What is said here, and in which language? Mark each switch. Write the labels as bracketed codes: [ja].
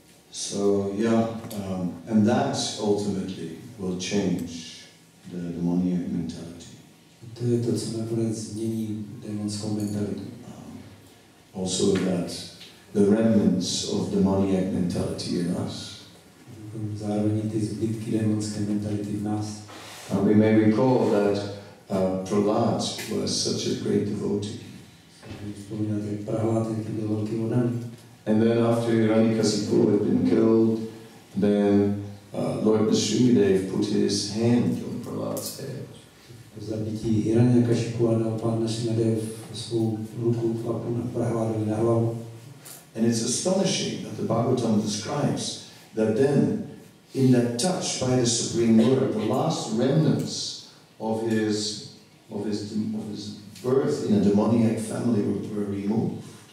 [en] So and that ultimately will change the demoniac mentality. [cs] To je to, co nakonec změní démonskou mentalitu. [en] Also that the remnants of demoniac mentality in us. [cs] Zároveň ty zbytky démonské mentality v nás. [en] We may recall that Prahlad was such a great devotee. [cs] Vzpomínáte, jak Prahlad byl velký oddaný. [en] And then after Hiranyakasipu had been killed, then Lord Srimad put his hand on Prahlad's head. [cs] Po zabití Hiranyakasipu a dal Pán Srimad svou ruku na Prahladovi na hlavu. [en] And it's astonishing that the Bhagavatam describes that then, in that touch by the Supreme Lord, the last remnants of his birth in a demoniac family were removed.